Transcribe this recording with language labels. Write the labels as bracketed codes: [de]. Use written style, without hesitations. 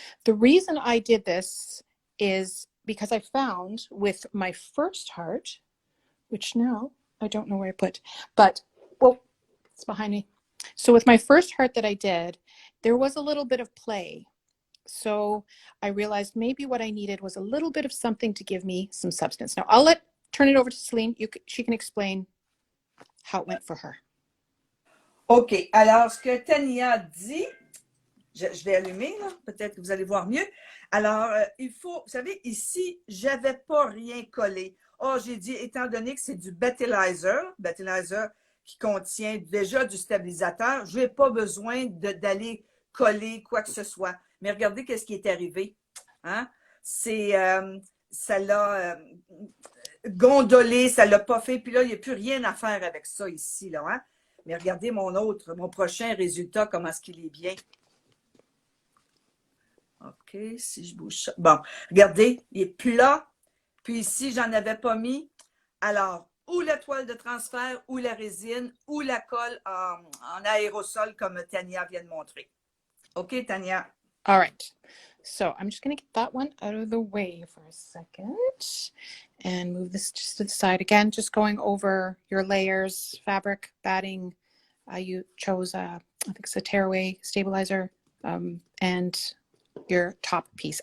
[en] The reason I did this is because I found with my first heart, which now I don't know where I put, but well, it's behind me. So with my first heart that I did, there was a little bit of play. So I realized maybe what I needed was a little bit of something to give me some substance. Now I'll turn it over to Celine. She can explain how it went for her. OK. [fr] Alors, ce que Tania dit, je vais allumer, là. Peut-être que vous allez voir mieux. Alors, il faut, vous savez, ici, je n'avais pas rien collé. Oh, j'ai dit, étant donné que c'est du battleizer qui contient déjà du stabilisateur, je n'ai pas besoin d'aller coller quoi que ce soit. Mais regardez qu'est-ce qui est arrivé. Hein? Ça l'a gondolé, ça ne l'a pas fait. Puis là, il n'y a plus rien à faire avec ça ici, là. Hein? Mais regardez mon prochain résultat, comment est-ce qu'il est bien. OK, si je bouge ça. Bon, regardez, il est plat. Puis ici, j'en avais pas mis. Alors, ou la toile de transfert, ou la résine, ou la colle en aérosol, comme Tania vient de montrer. OK, Tania. [en] All right. So I'm just going to get that one out of the way for a second and move this just to the side. Again, just going over your layers, fabric, batting. You chose, I think it's a tearaway stabilizer, and your top piece.